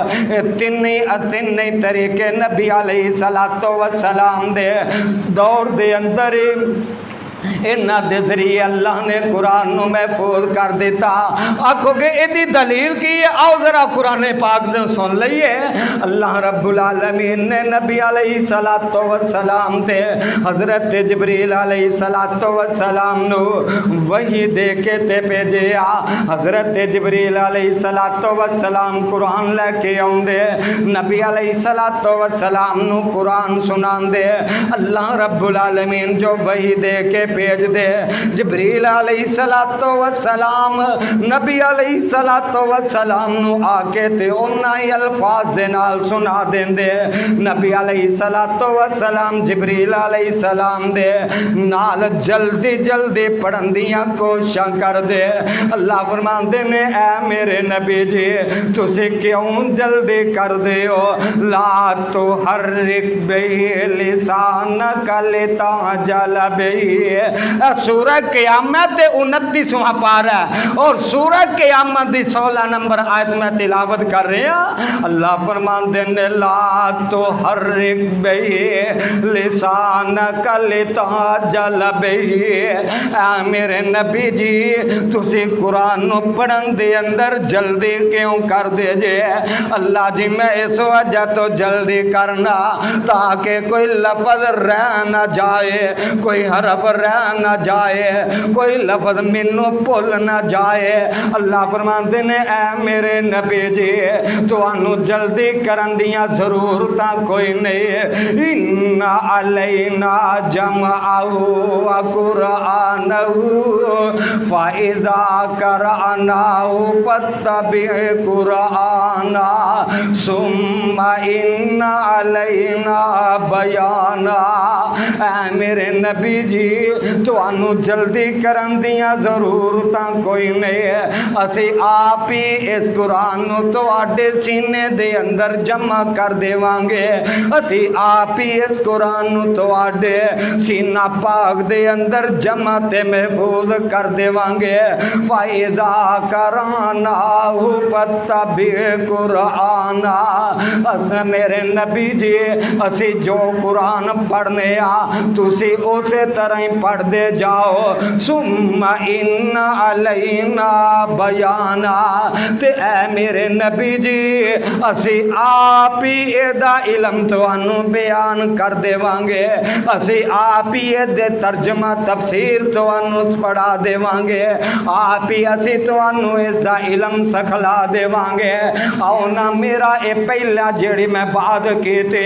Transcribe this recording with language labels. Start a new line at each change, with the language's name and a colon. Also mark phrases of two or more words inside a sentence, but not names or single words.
Punjabi: تینی طریقے نبی علیہ السلام دے دور دے اندر انہاں دے ذریعے اللہ نے قرآن نو محفوظ کر دیتا آکھو گے ایدی دلیل کی ہے آؤ ذرا قرآن پاک دے سن لئیے اللہ رب العالمین نے نبی علیہ السلام تے حضرت جبریل علیہ السلام نو وحی دے کے تے بھیجیا حضرت جبریل علیہ السلام قرآن لے کے آؤں دے نبی علیہ السلام نو قرآن سنان دے اللہ رب العالمین جو وحی دے کے بھیج دے جبریل علیہ السلام نبی علیہ السلام نو آکے تے انہاں ہی الفاظ دے نال سنا دین دے نبی علیہ السلام جبریل علیہ السلام دے نال جلدی جلدی پڑھن دیاں کوششاں کر دے اللہ فرماندے نے اے میرے نبی جی تسی کیوں جلدی کر دے ہو
Arabic: لا تحرک بہ لسانک لتعجل بہ
Punjabi: سورہ قیامت 29واں پارہ اور سورہ قیامت دی 16 نمبر آیت
Urdu: میں تلاوت کر رہے ہیں
Punjabi: اللہ فرماندے نے
Arabic: لا تحرک بہ لسانک لتعجل بہ
Punjabi: اے میرے نبی جی تسی قرآن نو پڑھن دے اندر جلدی کیوں کر دے جے اللہ جی میں اس وجہ تو جلدی کرنا تاکہ کوئی لفظ رہ نہ جائے کوئی حرف رہ نہ جائے کوئی لفظ منو بھول نہ جائے اللہ فرماندے نے اے میرے نبی جی تو انو جلدی کرن دیاں ضرورتاں کوئی نہیں
Arabic: ان علینا جمعہو وقرآنہو فَإِذَا قَرَأْنَاهُ فَاتَّبِعْ قُرْآنَا ثُمَّ إِنَّ عَلَيْنَا بَيَانًا
Punjabi: اے میرے نبی جی تو انو جلدی کرن دیاں ضرورتاں کوئی نہیں ہے اسی آپ ہی اس قرآن نو تو آڈے سینے دے اندر جمع کر دے وانگے اسی آپ ہی اس قرآن نو تو آڈے سینہ پاک دے اندر جمع تے محفوظ کر دے وانگے
Arabic: فَإِذَا قَرَأْنَاهُ فَاتَّبِعْ قُرْآنًا
Punjabi: اس میرے نبی جی اسی جو قرآن پڑھنے تسی اسی طرح ہی پڑھ دے جاؤ
Arabic: ثم ان علینا بیانا
Punjabi: تے اے میرے نبی جی اسی آپ ہی ایدہ علم تو انو بیان کر دے وانگے اسی آپ ہی ایدے ترجمہ تفسیر تو انو پڑھا دے وانگے آپ ہی اسی تو انو ایدہ علم سکھلا دے وانگے اونا میرا اے پہلا جیڑی میں بات کیتے